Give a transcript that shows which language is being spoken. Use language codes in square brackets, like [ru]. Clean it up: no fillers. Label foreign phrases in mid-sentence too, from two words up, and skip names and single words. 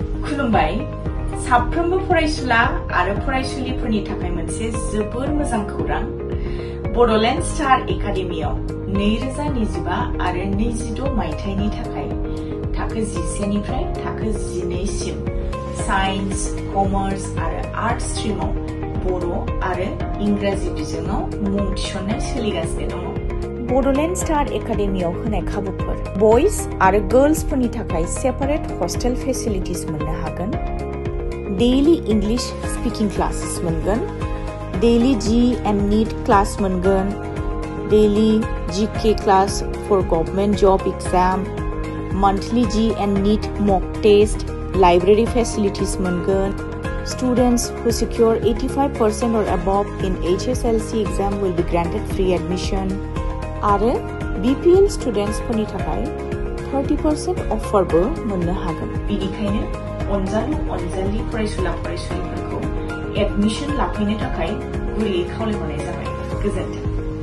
[brx] खुलुमबाय साफ्रोमबो फरायसुला आरो फरायसुलिफोरनि थाखाय मोनसे जोबोर मोजां खौरां बड'लेण्ड स्टार एकाडेमियाव 2025 आरो 26 मायथाइनि थाखाय थाखो 11 निफ्राय थाखो 12 सिम [en] science commerce [brx] आरो आर्ट्स स्ट्रीमाव बर' आरो इंराजि बिजोङाव मुं थिसननाय सोलिगासिनो दङ बड'लेण्ड स्टार एकाडेमियाव होनाय खाबुफोर बयज आरो गर्ल्सफोरनि थाखाय [en] separate hostel facilities [brx] मोननो हागोन [en] daily English speaking classes मोनगोन daily JEE and NEET class मोनगोन daily GK class for government job exam monthly JEE and NEET mock test library facilities मोनगोन students who secure 85% or above in HSLC exam will be granted free admission [brx] आरो BPL students फोरनि थाखाय 30% offer बो मोननो हागोन बेनिखायनो अनजालु अनजालि फरायसुला फरायसुलिफोरखौ एडमिशन लाफैनो थाखाय गुरैयै खावलायहरनाय जाबाय गोजोन्थों